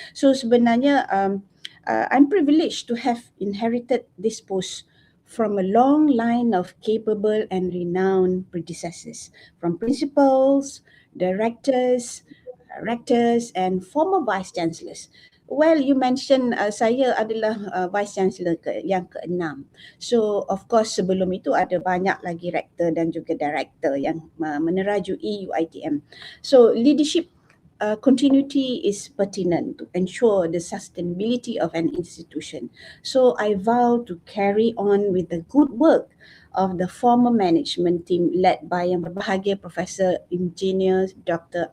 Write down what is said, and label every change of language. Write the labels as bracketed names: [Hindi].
[English] So sebenarnya I'm privileged to have inherited this post from a long line of capable and renowned predecessors, from principals, directors, rectors and former vice chancellors. Well, you mentioned [Malay] saya adalah [English] vice chancellor yang ke-6. So of course [Malay] sebelum itu ada banyak lagi rektor dan juga director yang menerajui UiTM. [English] So leadership continuity is pertinent to ensure the sustainability of an institution. So I vow to carry on with the good work of the former management team led by Yang Berbahagia Professor Engineer Dr.